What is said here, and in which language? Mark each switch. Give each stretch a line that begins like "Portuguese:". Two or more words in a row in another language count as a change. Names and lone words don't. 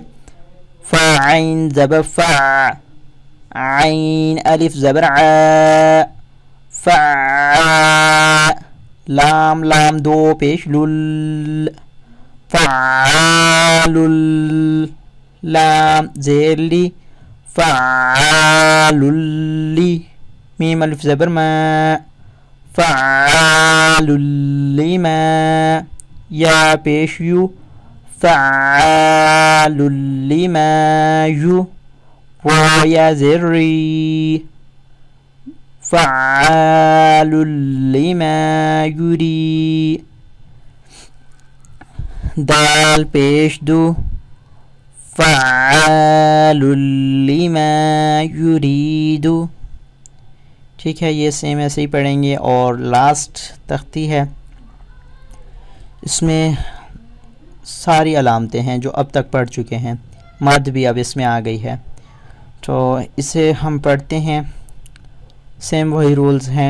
Urdu: فا عین زبر فا، عین الف زبر ع، فا. لام لام دو پیش لل، فعالل. لام زیر لی، فعاللی. میم الف زبر ما، فعاللی ما. یا پیش یو، فعاللی ما یو. را یا زیر ری، فعاللی ما یوری. دال پیش دو،
Arabic: فعال لما یرید.
Urdu: ٹھیک ہے، یہ سیم ایسے ہی پڑھیں گے. اور لاسٹ تختی ہے، اس میں ساری علامتیں ہیں جو اب تک پڑھ چکے ہیں، مد بھی اب اس میں آ گئی ہے. تو اسے ہم پڑھتے ہیں، سیم وہی رولز ہیں.